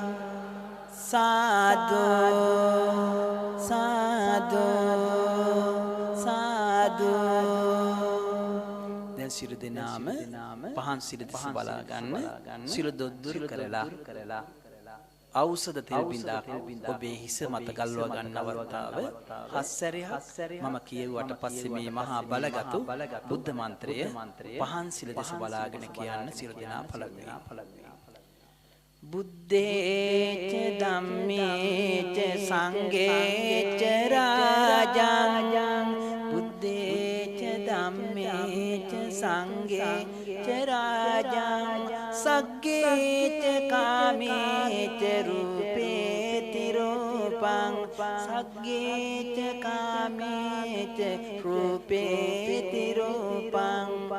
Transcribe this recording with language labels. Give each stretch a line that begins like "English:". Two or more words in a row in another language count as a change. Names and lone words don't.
Sinhala: සාදු සාදු සාදු දැන් සියලු දෙනාම පහන් සිල් දෙස බලා ගන්න සියලු දොස් දුරු කරලා ඖෂධ තෙල් බින්දක් ඔබේ හිස මත ගල්වා ගන්න අවස්ථාව හස්සරයක් මම කියුවට පස්සේ මේ මහා බලගත් බුද්ධ මන්ත්‍රය පහන් සිල දෙස බලාගෙන කියන්න සියලු දෙනා පළවෙනි
Pali: බුද්දේච ධම්මේච සංඝේච රාජං බුද්දේච ධම්මේච සංඝේච රාජං සග්ගේච කාමේච රූපේති රූපං සග්ගේච කාමේච රූපේති රූපං